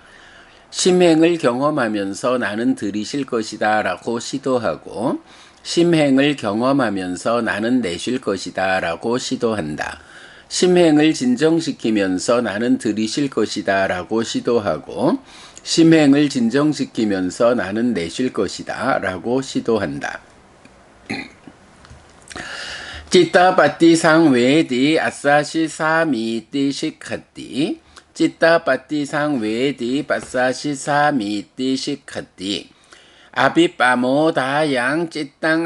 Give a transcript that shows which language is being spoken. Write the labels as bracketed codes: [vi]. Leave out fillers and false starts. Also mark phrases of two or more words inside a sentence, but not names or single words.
[ko] 심행을 경험하면서 나는 들이쉴 것이다 라고 시도하고 심행을 경험하면서 나는 내쉴 것이다 라고 시도한다. 심행을 진정시키면서 나는 들이쉴 것이다 라고 시도하고 심행을 진정시키면서 나는 내쉴 것이다 라고 시도한다. [pi] citta patti sangvedi asasi samiti sikkati citta patti sangvedi passasi samiti sikkati abhipamodayang cittang